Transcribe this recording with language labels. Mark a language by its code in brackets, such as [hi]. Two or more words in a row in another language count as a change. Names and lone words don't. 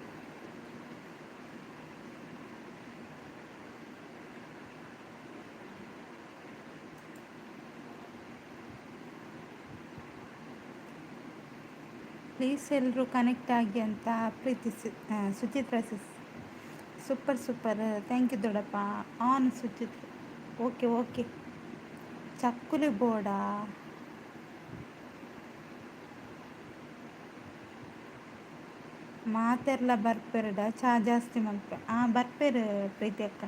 [kn] ಪ್ಲೀಸ್ ಎಲ್ಲರೂ ಕನೆಕ್ಟ್ ಆಗಿ ಅಂತ ಪ್ರೀತಿಸಿ ಸುಚಿತ್ರ [en] super super, thank you [kn] ದೊಡ್ಡಪ್ಪ. ಆನ್ ಸುಚಿತ್ರ, [en] okay okay. [tcy] ಚಕ್ಕುಲಿ ಬೋಡ ಮಾತೆಲ್ಲ ಬರ್ಪೆರಡ ಚಾ ಜಾಸ್ತಿ ಮಲ್ಪೆ ಬರ್ಪೇರು ಪ್ರೀತಿ ಅಕ್ಕ.